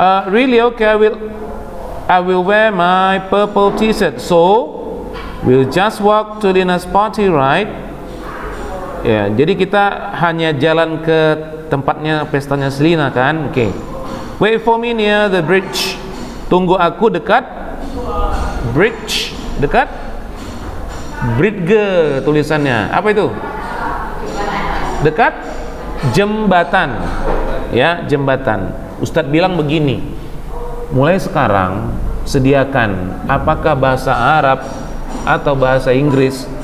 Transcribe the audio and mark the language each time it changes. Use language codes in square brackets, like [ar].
[en] Really okay, I will wear my purple t-shirt. So we'll just walk to Lina's party, right? [id] Ya, jadi kita hanya jalan ke tempatnya pestanya Selina kan? Oke. [en] Wait for me near the bridge. [id] Tunggu aku dekat bridge, dekat bridge tulisannya. Apa itu? Dekat jembatan. Ya, jembatan. Ustadz bilang begini. Mulai sekarang sediakan apakah bahasa Arab atau bahasa Inggris.